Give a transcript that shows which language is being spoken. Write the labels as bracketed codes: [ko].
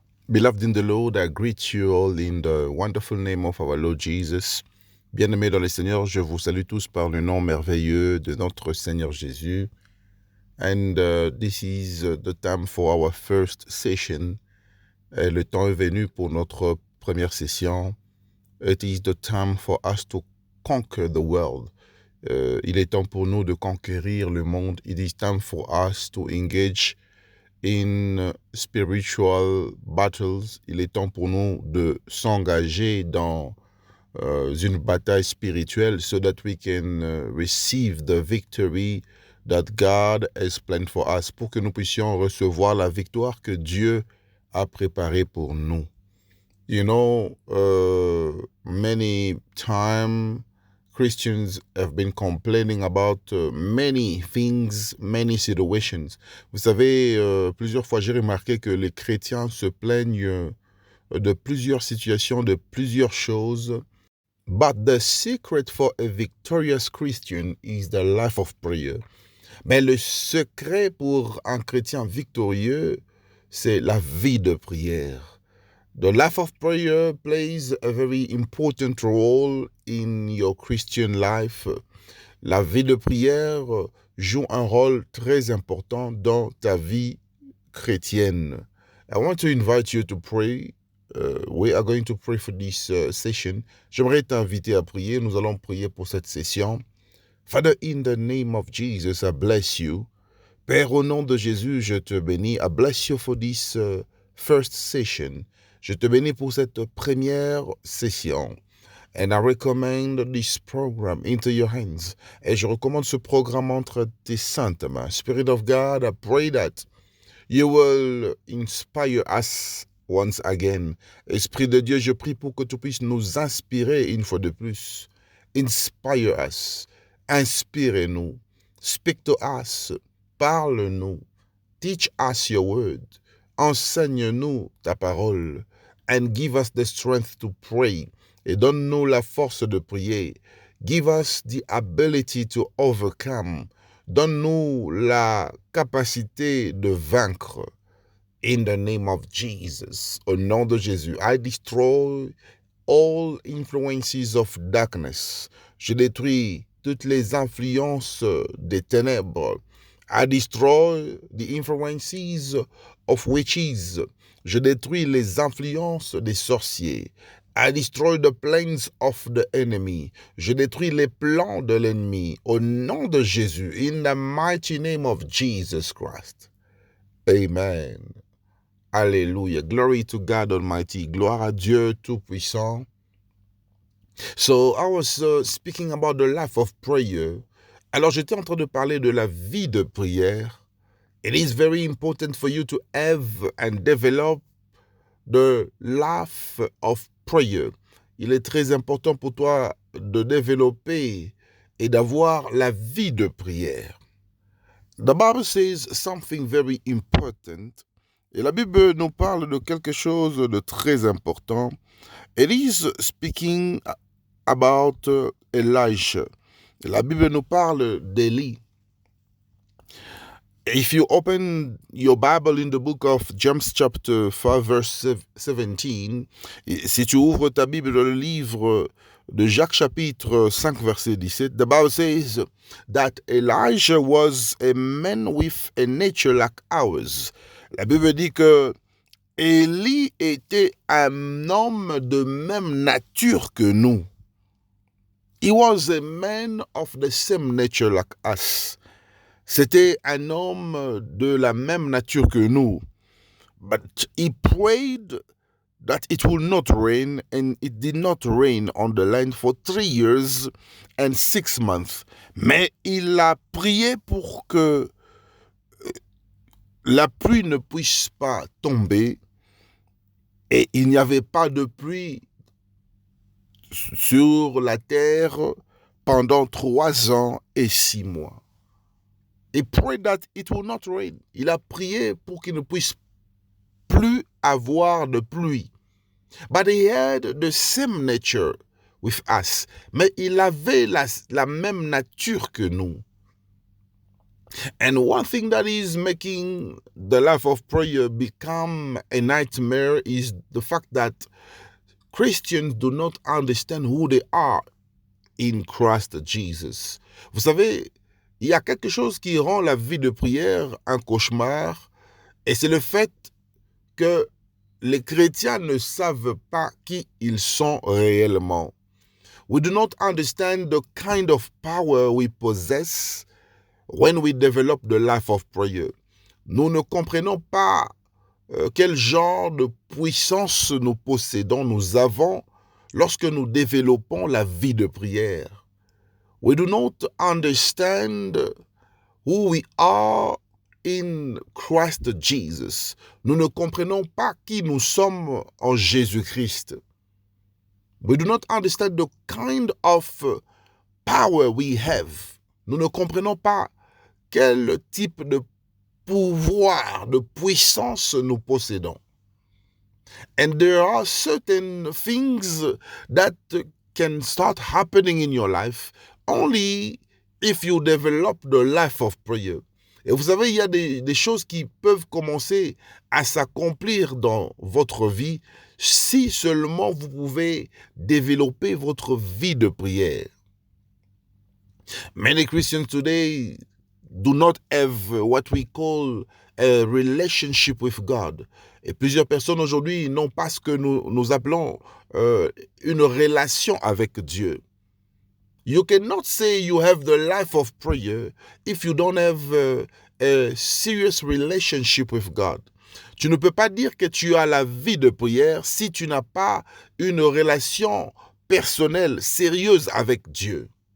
[en] Beloved in the Lord, I greet you all in the wonderful name of our Lord Jesus. [fr] Bien-aimés dans le Seigneur, je vous salue tous par le nom merveilleux de notre Seigneur Jésus. [en] And this is the time for our first session. [fr] Et le temps est venu pour notre première session. [en] It is the time for us to conquer the world. [fr] Il est temps pour nous de conquérir le monde. [en] It is time for us to engage in spiritual battles. [fr] Il est temps pour nous de s'engager dans une bataille spirituelle [en] so that we can receive the victory that God has planned for us, [fr] pour que nous puissions recevoir la victoire que Dieu a préparée pour nous. [en] You know, many times Christians have been complaining about many things, many situations. [fr] Vous savez, plusieurs fois j'ai remarqué que les chrétiens se plaignent de plusieurs situations, de plusieurs choses. [en] But the secret for a victorious Christian is the life of prayer. [fr] Mais le secret pour un chrétien victorieux, c'est la vie de prière. [en] The life of prayer plays a very important role in your Christian life. [fr] La vie de prière joue un rôle très important dans ta vie chrétienne. [en] I want to invite you to pray. We are going to pray for this session. [fr] J'aimerais t'inviter à prier. Nous allons prier pour cette session. [en] Father, in the name of Jesus, I bless you. [fr] Père, au nom de Jésus, je te bénis. [en] I bless you for this first session. [fr] Je te bénis pour cette première session. [en] And I recommend this program into your hands. [fr] Et je recommande ce programme entre tes saintes mains. [en] Spirit of God, I pray that you will inspire us once again. [fr] Esprit de Dieu, je prie pour que tu puisses nous inspirer une fois de plus. [en] Inspire us. [fr] Inspire-nous. [en] Speak to us. [fr] Parle-nous. [en] Teach us your word. [fr] Enseigne-nous ta parole. [en] And give us the strength to pray. [fr] Et donne-nous la force de prier. [en] Give us the ability to overcome. [fr] Donne-nous la capacité de vaincre. [en] In the name of Jesus. [fr] Au nom de Jésus. [en] I destroy all influences of darkness. [fr] Je détruis toutes les influences des ténèbres. [en] I destroy the influences of witches. [fr] Je détruis les influences des sorciers. [en] I destroy the plans of the enemy. [fr] Je détruis les plans de l'ennemi. Au nom de Jésus. [en] In the mighty name of Jesus Christ. Amen. Alléluia. Glory to God Almighty. [fr] Gloire à Dieu Tout-Puissant. [en] So I was speaking about the life of prayer. [fr] Alors j'étais en train de parler de la vie de prière. [en] It is very important for you to have and develop the life of prayer. [fr] Il est très important pour toi de développer et d'avoir la vie de prière. [en] The Bible says something very important. [fr] Et la Bible nous parle de quelque chose de très important. [en] It is speaking about Elijah. [fr] La Bible nous parle d'Élie. [en] If you open your Bible in the book of James chapter 5 verse 17, [fr] si tu ouvres ta Bible dans le livre de Jacques chapitre 5 verset 17, [en] the Bible says that Elijah was a man with a nature like ours. [fr] La Bible dit que Élie était un homme de même nature que nous. [en] He was a man of the same nature like us. [fr] C'était un homme de la même nature que nous. [en] But he prayed that it will not rain, and it did not rain on the land for 3 years and 6 months. [fr] Mais il a prié pour que la pluie ne puisse pas tomber, et il n'y avait pas de pluie sur la terre pendant 3 ans et 6 mois. [en] He prayed that it will not rain. [fr] Il a prié pour qu'il ne puisse plus avoir de pluie. [en] But he had the same nature with us. [fr] Mais il avait la même nature que nous. [en] And one thing that is making the life of prayer become a nightmare is the fact that Christians do not understand who they are in Christ Jesus. [fr] Vous savez, il y a quelque chose qui rend la vie de prière un cauchemar, et c'est le fait que les chrétiens ne savent pas qui ils sont réellement. [en] We do not understand the kind of power we possess when we develop the life of prayer. [fr] Nous ne comprenons pas quel genre de puissance nous possédons, nous avons lorsque nous développons la vie de prière. [en] We do not understand who we are in Christ Jesus. [fr] Nous ne comprenons pas qui nous sommes en Jésus-Christ. [en] We do not understand the kind of power we have. [fr] Nous ne comprenons pas quel type de pouvoir, de puissance nous possédons. [en] And there are certain things that can start happening in your life only if you develop the life of prayer. [fr] Et vous savez, il y a des choses qui peuvent commencer à s'accomplir dans votre vie si seulement vous pouvez développer votre vie de prière. [en] Many Christians today do not have what we call a relationship with God. [fr] Et plusieurs personnes aujourd'hui n'ont pas ce que nous appelons une relation avec Dieu. [en] You cannot say you have the life of prayer if you don't have a serious relationship with God. [fr] Tu ne peux pas dire que tu as la vie de prière si tu n'as pas une relation personnelle, sérieuse avec Dieu.